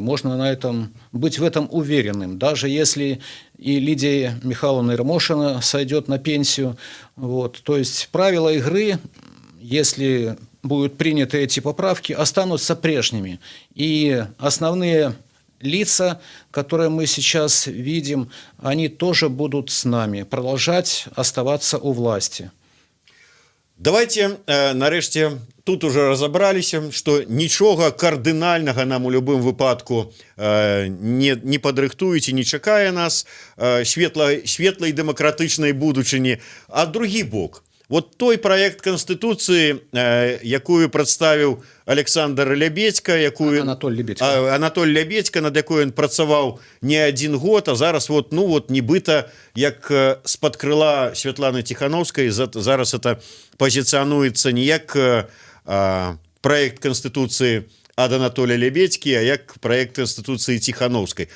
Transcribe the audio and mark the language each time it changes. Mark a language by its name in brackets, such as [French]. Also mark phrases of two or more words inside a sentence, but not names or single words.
[Russian] Можно на этом быть в этом уверенным, даже если и Лидия Михайловна Ермошина сойдет на пенсию, вот, то есть правила игры, если будут приняты эти поправки, останутся прежними. И основные лица, которые мы сейчас видим, они тоже будут с нами, продолжать оставаться у власти. Давайте, [Belarusian] нарэшце, тут уже разобраліся, што нічога кардынальнага нам у любым выпадку не падрыхтуюць і не чакае нас светлай дэмакратычнай будучыні. А другі бок, вот той [Russian] проект Конституции, [Belarusian] якую представил Александр Лябедько, Анатоль Лябедько, над якой он працаваў [Russian] не один год, [Belarusian] а зараз вот, ну вот, нібыта, як з-пад крыла Светланы Тихановской, зараз [Russian] это позиционуется [Belarusian] не як [Russian] проект Конституции [Belarusian] ад Анатолия Лябедьки, а як [Russian] проект Конституции [Belarusian] Тихановской.